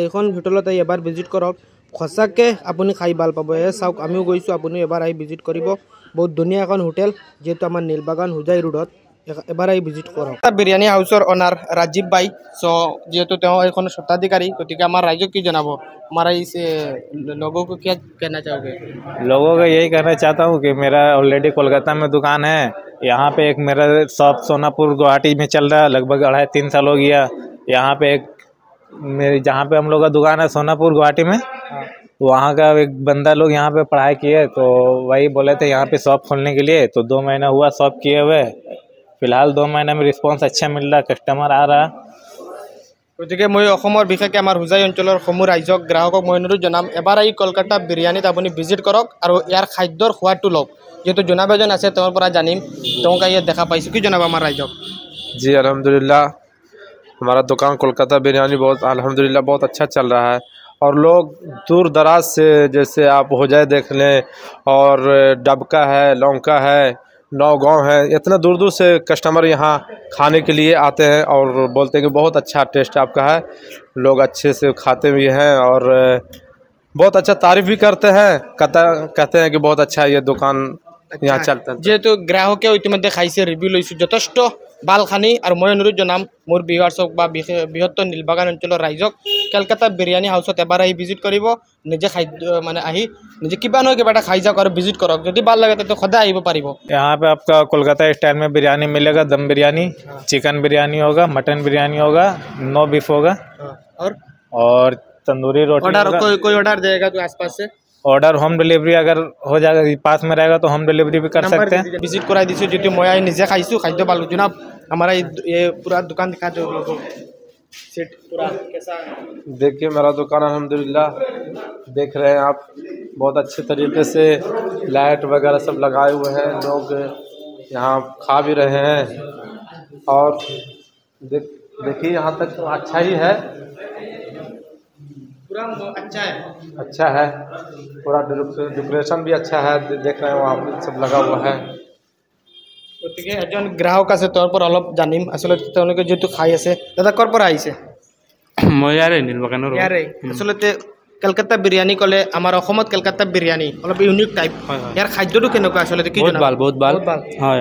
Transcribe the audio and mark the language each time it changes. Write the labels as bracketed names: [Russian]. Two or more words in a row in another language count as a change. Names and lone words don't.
[Assamese] এইখন হোটেলত এবাৰ ভিজিট কৰক, সঁচাকৈ আপুনি খাই ভাল পাব। চাওক, আমিও গৈছোঁ, আপুনিও এবাৰ আহি ভিজিট কৰিব। বহুত ধুনীয়া এখন হোটেল, যিহেতু আমাৰ নীলবাগান হোজাই ৰোডত। এবাৰ আহি ভিজিট কৰক। বিৰিয়ানি হাউচৰ অনাৰ ৰাজীৱ ভাই। চ' যিহেতু তেওঁ এইখন স্বত্বাধিকাৰী, গতিকে আমাৰ ৰাইজক কি জনাব? [Hindi] हमारा इस लोगों को क्या कहना चाहोगे? लोगों को यही कहना चाहता हूँ कि मेरा ऑलरेडी कोलकाता में दुकान है। यहाँ पे एक मेरा शॉप सोनापुर गुवाहाटी में चल रहा है, लगभग 2.5-3 साल हो गया। यहाँ पे एक मेरी जहाँ पे हम लोग का दुकान है सोनापुर गुवाहाटी में, वहाँ का एक बंदा लोग यहाँ पे पढ़ाई किए, तो वही बोले थे यहाँ पे शॉप खोलने के लिए। तो 2 महीना हुआ शॉप किए हुए। फिलहाल 2 महीने में रिस्पॉन्स अच्छा मिल रहा, कस्टमर आ रहा। [Assamese] গতিকে মই অসমৰ বিশেষকৈ আমাৰ হোজাই অঞ্চলৰ সমূহ ৰাইজক গ্ৰাহকক মই অনুৰোধ জনাম, এবাৰ আহি কলকাতা বিৰিয়ানীত আপুনি ভিজিট কৰক আৰু ইয়াৰ খাদ্যৰ সোৱাদটো লওক। যেহেতু জনাব এজন আছে, তেওঁৰ পৰা জানিম, তেওঁক ইয়াত দেখা পাইছোঁ। কি জনাব আমাৰ ৰাইজক? [Hindi] जी अल्हम्दुलिल्लाह, हमारा दुकान कोलकाता बिरयानी बहुत अल्हम्दुलिल्लाह बहुत अच्छा चल रहा है। और लोग दूर दराज से, जैसे आप होजाई देख लें, और डबका है, लौंका है, नौगांव है, इतना दूर दूर से कस्टमर यहाँ खाने के लिए आते हैं और बोलते हैं कि बहुत अच्छा टेस्ट आपका है। लोग अच्छे से खाते भी हैं और बहुत अच्छा तारीफ़ भी करते हैं, कहते हैं कि बहुत अच्छा ये दुकान यहाँ चलता है। [Assamese] যেহেতু গ্ৰাহকে ইতিমধ্যে খাইছে, ৰিভিউ লৈছোঁ, যথেষ্ট ভাল খানি। আৰু মই অনুৰোধ জনাম মোৰ ভিউৱাৰ্ছক বা বৃহত্তৰ নীলবাগান অঞ্চলৰ ৰাইজক, কলকাতা বিৰিয়ানী হাউচত এবাৰ আহি ভিজিট কৰিব। নিজে খাদ্য মানে আহি নিজে কিবা নহয় কিবা এটা খাই যাওক আৰু ভিজিট কৰক। যদি ভাল লাগে তেতিয়া সদায় আহিব পাৰিব। [Hindi] यहाँ पे आपका कोलकाता स्टाइल में बिरयानी मिलेगा, दम बिरयानी, चिकन बिरयानी होगा, मटन बिरयानी होगा, [English] no beef [Hindi] होगा, और तंदूरी रोटी ऑर्डर होगा। कोई ऑर्डर देगा तो आसपास से ऑर्डर [English] home delivery [Hindi] अगर हो जाएगा, पास में रहेगा तो [English] home delivery [Hindi] भी कर सकते हैं। [Assamese] ভিজিট কৰাই দিছোঁ, যিটো মই আহি নিজে খাইছোঁ, খাদ্য পালোঁ। [Hindi] জনাব हमारा ये पूरा दुकान दिखा दो लोगों को। सेट पूरा कैसा है? देखिए मेरा दुकान अल्हम्दुलिल्लाह देख रहे हैं आप, बहुत अच्छे तरीके से लाइट वगैरह सब लगाए हुए हैं। लोग यहाँ खा भी रहे हैं और देखिए यहाँ तक तो अच्छा ही है, पूरा अच्छा है, अच्छा है। पूरा डेकोरेशन भी अच्छा है, देख रहे हैं वहाँ पे सब लगा हुआ है। [Assamese] গতিকে এজন গ্ৰাহক আছে, তেওঁৰ পৰা অলপ জানিম আচলতে তেওঁলোকে যিহেতু খাই আছে। দাদা ক'ৰ পৰা আহিছে? মই ইয়াৰে নীলবাগানৰ। ইয়াৰে আচলতে কলকাতা বিৰিয়ানী ক'লে আমাৰ অসমত কলকাতা বিৰিয়ানী অলপ [English] unique type. [Assamese] ইয়াৰ খাদ্যটো কেনেকুৱা আচলতে? কি বহুত ভাল, বহুত ভাল হয়।